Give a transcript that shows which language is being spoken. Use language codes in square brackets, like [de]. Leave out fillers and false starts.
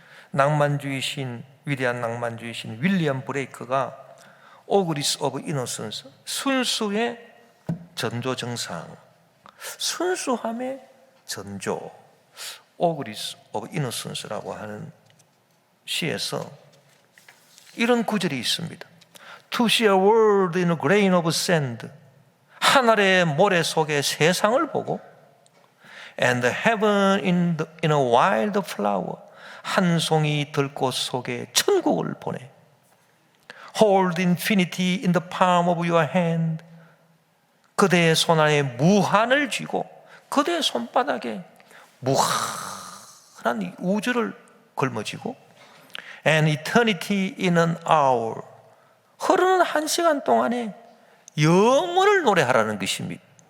[ko] 낭만주의 신, 위대한 낭만주의 신 윌리엄 브레이크가 오그리스 오브 이노선스, 순수의 전조정상, 순수함의 전조, 오그리스 오브 이노선스라고 하는 시에서 이런 구절이 있습니다. [en] To see a world in a grain of sand. [ko] 하늘의 모래 속에 세상을 보고 [en] And heaven in a wild flower. [ko] 한 송이 들꽃 속에 천국을 보내. [en] Hold infinity in the palm of your hand. [ko] 그대의 손 안에 무한을 쥐고 그대의 손바닥에 무한한 이 우주를 걸머쥐고 [en] And eternity in an hour. [ko] 흐르는 한 시간 동안에 영원을 노래하라는 것입니다.